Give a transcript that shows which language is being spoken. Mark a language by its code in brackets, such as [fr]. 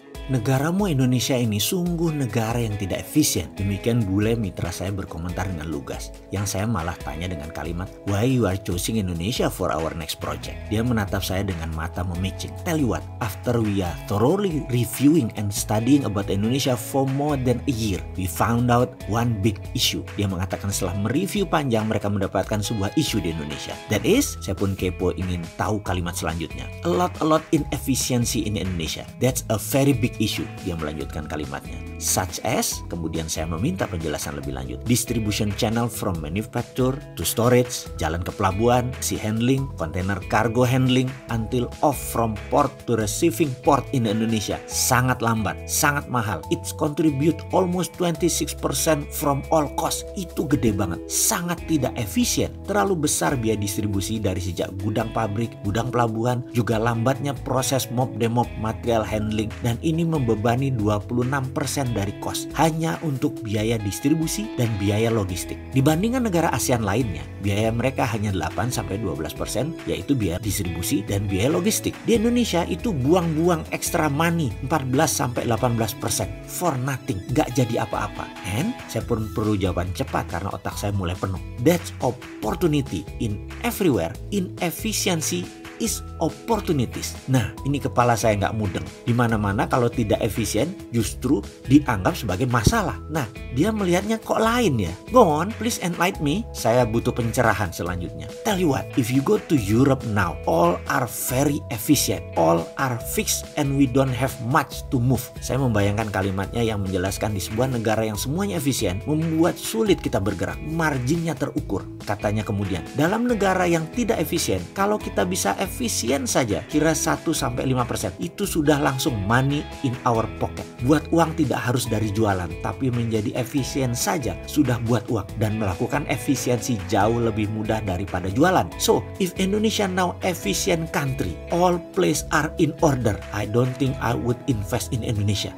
[id] Negaramu Indonesia ini sungguh negara yang tidak efisien. Demikian bule mitra saya berkomentar dengan lugas. Yang saya malah tanya dengan kalimat, [en] why you are choosing Indonesia for our next project? [id] Dia menatap saya dengan mata memicing. [en] Tell you what, after we are thoroughly reviewing and studying about Indonesia for more than a year, we found out one big issue. [id] Dia mengatakan setelah mereview panjang, mereka mendapatkan sebuah isu di Indonesia. That is, saya pun kepo ingin tahu kalimat selanjutnya. [en] A lot inefficiency in Indonesia. That's a very big issue, [id] dia melanjutkan kalimatnya. Such as, kemudian saya meminta penjelasan lebih lanjut. [en] Distribution channel from manufacture to storage, [id] jalan ke pelabuhan, [en] sea handling, container cargo handling, until off from port to receiving port in Indonesia. [id] Sangat lambat, sangat mahal. [en] It's contribute almost 26% from all cost. [id] Itu gede banget. Sangat tidak efisien. Terlalu besar biaya distribusi dari sejak gudang pabrik, gudang pelabuhan, juga lambatnya proses mop-demop material handling, dan ini membebani 26% dari kos hanya untuk biaya distribusi dan biaya logistik. Dibandingkan negara ASEAN lainnya, biaya mereka hanya 8-12%, yaitu biaya distribusi dan biaya logistik. Di Indonesia itu buang-buang [en] extra money 14-18% for nothing, [id] gak jadi apa-apa. And saya pun perlu jawaban cepat karena otak saya mulai penuh. [en] That's opportunity in everywhere, inefficiency is opportunities. [id] Nah, ini kepala saya nggak mudeng. Di mana-mana kalau tidak efisien, justru dianggap sebagai masalah. Nah, dia melihatnya kok lain ya? [en] Go on, please enlighten me. [id] Saya butuh pencerahan selanjutnya. [en] Tell you what, if you go to Europe now, all are very efficient. All are fixed and we don't have much to move. [id] Saya membayangkan kalimatnya yang menjelaskan di sebuah negara yang semuanya efisien, membuat sulit kita bergerak. Marginnya terukur. Katanya kemudian, dalam negara yang tidak efisien, kalau kita bisa efisien saja, kira 1-5%, itu sudah langsung [en] money in our pocket. [id] Buat uang tidak harus dari jualan, tapi menjadi efisien saja sudah buat uang dan melakukan efisiensi jauh lebih mudah daripada jualan. [en] So, if Indonesia now efficient country, all place are in order, I don't think I would invest in Indonesia.